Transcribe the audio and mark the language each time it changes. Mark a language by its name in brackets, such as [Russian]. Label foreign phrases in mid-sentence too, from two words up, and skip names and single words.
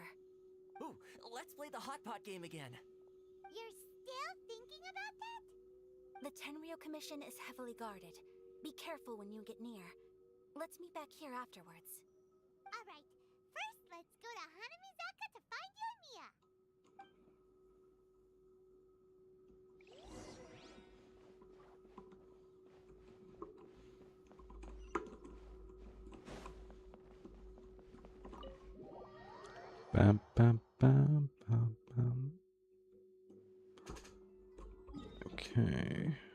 [English] Ooh, let's play the hot pot game again. You're still thinking about that? The Tenryou Commission is heavily guarded. Be careful when you get near. Let's meet back here afterwards. Alright, first let's go to Hanamizaka to find Yoimiya. Bam, bam, bam, bam, bam. Okay.